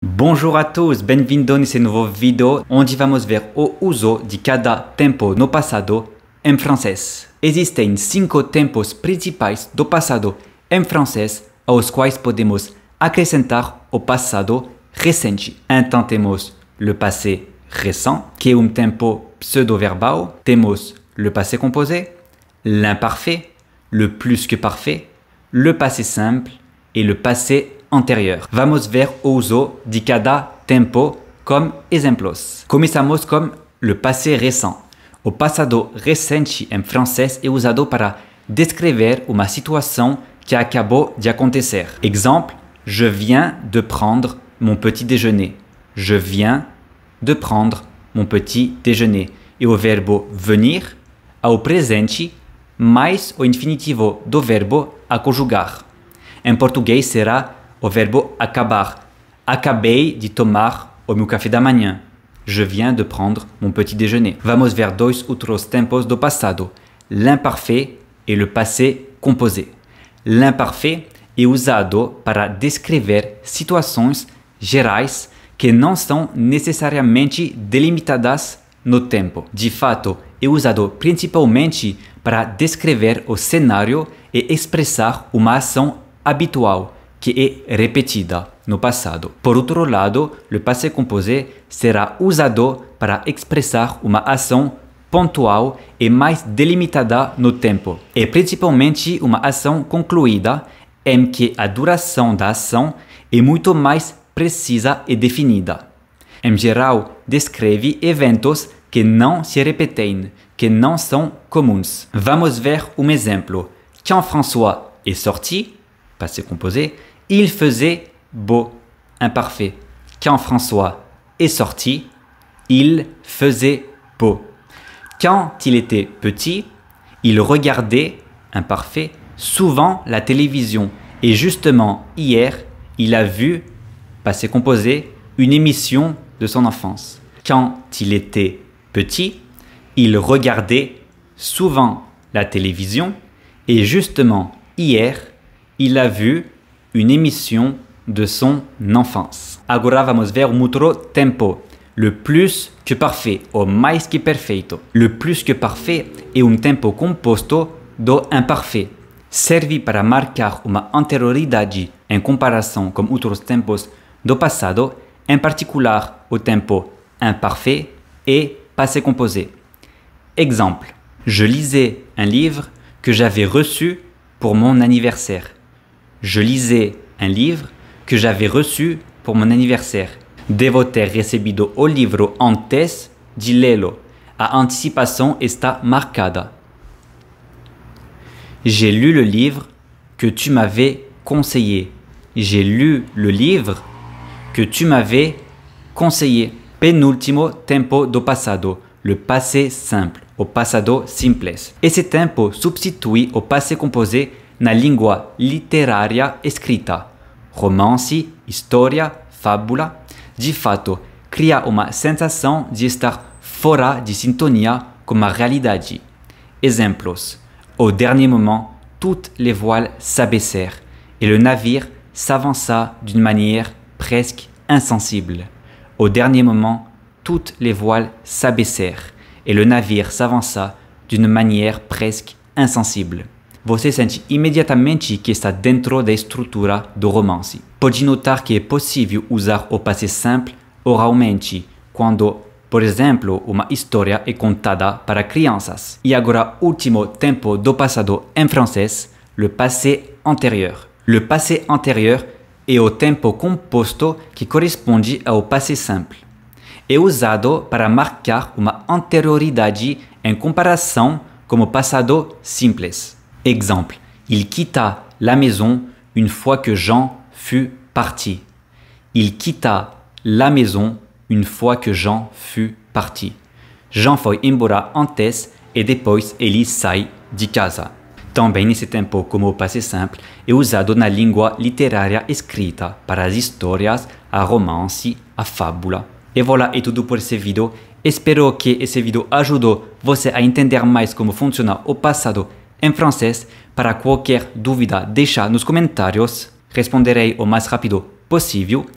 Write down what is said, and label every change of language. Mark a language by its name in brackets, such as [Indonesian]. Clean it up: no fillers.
[Portuguese] Bonjour a todos, bem-vindo nesse novo vídeo onde vamos ver o uso de cada tempo no passado em francês. Existem 5 tempos principais do passado em francês aos quais podemos acrescentar o passado recente. Então temos le passé récent, que é tempo pseudo-verbal. [French] Temos le passé composé, l'imparfait, le plus que parfait, le passé simple et le passé antérieur. [Portuguese] Vamos ver o uso de cada tempo como exemplos. Começamos com le passé récent. O passado recente em francês é usado para descrever uma situação que acabou de acontecer. [French] Exemple, je viens de prendre mon petit déjeuner. Je viens de prendre mon petit déjeuner. [Portuguese] E o verbo venir ao presente mais o infinitivo do verbo a conjugar. Em português será o verbo acabar. Acabei de tomar o meu café da manhã. [French] Je viens de prendre mon petit déjeuner. [Portuguese] Vamos ver dois outros tempos do passado. [French] L'imparfait e le passé composé. [Portuguese] L'imparfait é usado para descrever situações gerais que não são necessariamente delimitadas no tempo. De fato, é usado principalmente para descrever o cenário e expressar uma ação habitual que é repetida no passado. Por outro lado, o passé composé será usado para expressar uma ação pontual e mais delimitada no tempo. É principalmente uma ação concluída em que a duração da ação é muito mais precisa e definida. Em geral, descreve eventos que não se repetem, que não são comuns. Vamos ver um exemplo. [French] Quand François est sorti, passé composé, il faisait beau, imparfait. Quand François est sorti, il faisait beau. Quand il était petit, il regardait, imparfait, souvent la télévision. Et justement, hier, il a vu, passé composé, une émission de son enfance. Quand il était petit, il regardait souvent la télévision. Et justement, hier, il a vu une émission de son enfance. [Portuguese] Agora vamos ver outro tempo. Le plus que parfait, ou mais que perfeito. Le plus que parfait é tempo composto do imparfait. Serve para marcar uma anterioridade em comparação com outros tempos do passado, em particular o tempo imparfait et passé composé. [French] Exemple, je lisais un livre que j'avais reçu pour mon anniversaire. Je lisais un livre que j'avais reçu pour mon anniversaire. [Portuguese] Devo ter recebido o livro antes de lê-lo. A antecipação está marcada. [French] J'ai lu le livre que tu m'avais conseillé. J'ai lu le livre que tu m'avais conseillé. [Portuguese] Penúltimo tempo do passado, le passé simple, o passado simples. Esse tempo substitui o passé composé na língua literária escrita. Romance, história, fábula. De fato, cria uma sensação de estar fora de sintonia com a realidade. Exemplos. [French] Au dernier moment, toutes les voiles s'abaissèrent et le navire s'avança d'une manière presque insensible. Au dernier moment, toutes les voiles s'abaissèrent et le navire s'avança d'une manière presque insensible. [Portuguese] Você sente imediatamente que está dentro da estrutura do romance. Pode notar que é possível usar o passé simple oralmente, quando, por exemplo, uma história é contada para crianças. E agora, último tempo do passado em francês, le passé antérieur. Le passé antérieur é o tempo composto que corresponde ao passé simple. É usado para marcar uma anterioridade em comparação com o passado simples. [French] Exemple, il quitta la maison une fois que Jean fut parti. Il quitta la maison une fois que Jean fut parti. [Portuguese] Jean foi embora antes e depois ele sai de casa. Também nesse tempo, como o passé simple, é usado na língua literária escrita para as histórias, a romance, a fábula. E voilà, é tudo por esse vídeo. Espero que esse vídeo ajudou você a entender mais como funciona o passado em francês. Para qualquer dúvida, deixa nos comentários. Responderei o mais rápido possível.